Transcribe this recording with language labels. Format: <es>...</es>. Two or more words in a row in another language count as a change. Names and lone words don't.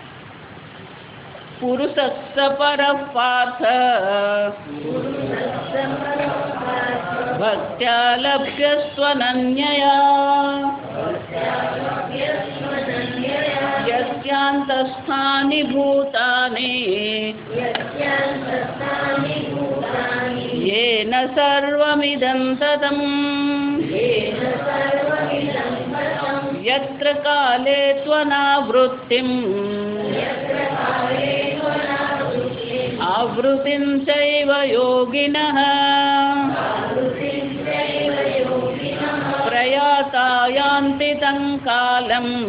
<sa>पुरुषस्य परः पार्थ भक्त्या लभ्यस्त्वनन्यया यस्यान्तस्थानि भूतानि येन સર્વમિદં તતં યત્ર કાલે ત્વનાવૃત્તિમ આવૃત્તિં ચૈવ યોગિનઃ પ્રયાતા યાન્તિ तं કાલં</sa>